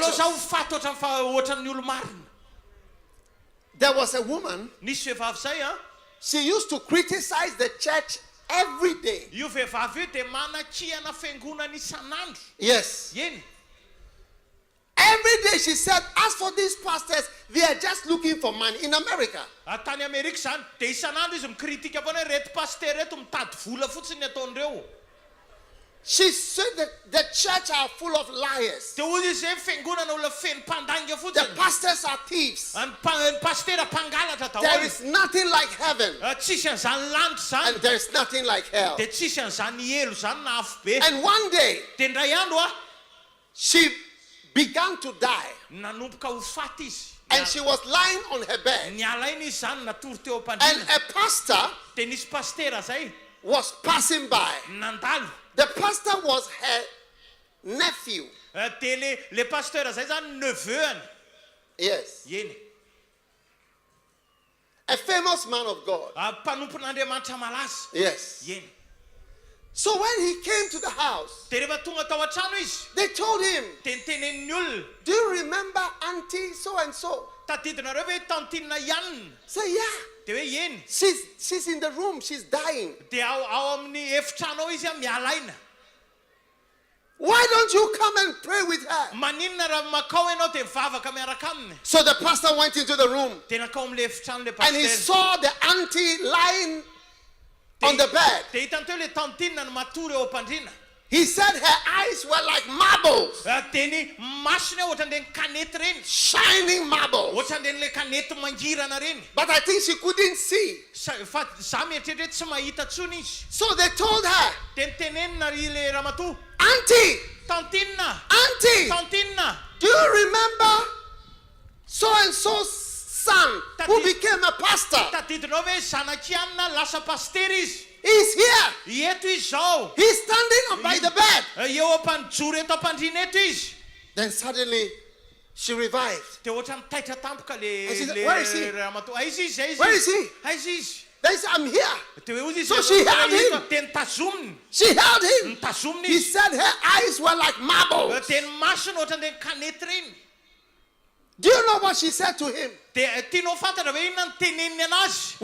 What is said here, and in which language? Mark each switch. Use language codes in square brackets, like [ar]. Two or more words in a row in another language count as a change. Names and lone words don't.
[en] righteous. [mg] zaho ho faty ohatran'ny olo marina. [en] There was a woman, [mg] Nisy vehivavy zay a. [en] she used to criticize the church every day. [mg] Io vehivavy io de manakihana fiangonana isan'andro. [en] Yes. [mg] Eny. [en] Every day she said, as for these pastors, they are just looking for money in America. [mg] Tany Amerika zany de isan'andro izy mikritika foana hoe reto paster reto mitady vola fotsiny ataondreo. [en] She said that the church are full of liars. [mg] De hozy izy hoe fiangonana olona feno mpandanga [en] The [mg] fotsiny. [en] pastors are thieves. [mg] Ny pastera mpangalatra [en] There [mg] daholo. [en] is nothing like heaven, [mg] Tsisy an'izany lanitra [en] and [mg] zany. [en] there is nothing like hell. [mg] De tsisy an'izany elo zany na afo be. [en] And one day, [mg] De ndray andro a [en] she began to die, [mg] nanomboka ho faty izy. [en] and she was lying on her bed. [mg] Niala iny izy zany natory teo [en] And [mg] am-pandriana. [en] a pastor [mg] De nisy pastera zay [en] was passing by. [mg] nandalo. [en] The pastor was her nephew. [mg] De le pastera zay zany neveuany. [en] Yes. [mg] Eny. [en] A famous man of God. [mg] Mpanompon'Andriamanitra malaza. [en] Yes. [mg] Eny. [en] So when he came to the house, [mg] De rehefa tonga tao an-trano izy [en] they told him, [mg] de nitenen'ny olona. [en] do you remember Auntie so and so? [mg] Tadidinareo hoe tantinina Ianina. [en] Say, yeah. [mg] De hoe eny. [en] She's in the room. She's dying. [mg] De ao amin'ny efitrano ao izy a miala aina. [en] Why don't you come and pray with her? [mg] Maninona raha makao ianao de mivavaka miaraka aminy. [en] So the pastor went into the room, [mg] De nakao amin'le efitrano le [en] and he [mg] pastera. [en] saw the auntie lying on the bed. [mg] De hitany teo le tantinina no matory eo am-pandriana. [en] He said her eyes were like marbles, [mg] De ny masony ohatran'ireny kanety reny. [en] shining marbles. [mg] Ohatran'ireny kanety mangirana reny. [en] But I think she couldn't see. [mg] Fa za mieritreritra hoe tsy mahita tsony izy. [en] So they told her, [mg] De nitenenina ry le ramatoa. [en] Auntie, [mg] Tantinina. [en] Auntie, [mg] Tantinina. [en] do you remember so and so's son who became a pastor? [mg] Tadidinao hoe zanakianina lasa pastera izy. [en] He's here. [mg] Eto izy zao. [en] He's standing by the bed. [mg] Eo am-panijoro eto am-pandriana eto izy. [en] Then suddenly she revived. [mg] De ohatra mitaitra tampoka [en] And she said, where is he? [mg] ramatoa. Aiza izy, aiza [en] Where [mg] izy. [en] is he? [mg] Aiza izy. [en] They said, I'm here. [mg] De hoe ozy izy. [en] So she held him. [mg] De nitazominy. [en] She held him. [mg] Nitazominy [en] He [mg] izy. [en] said her eyes were like marbles. [mg] De ny masony ohatran'ireny kanety reny. [en] Do you know what she said to him? [mg] De tianao fantatra hoe inona ny teneniny anazy.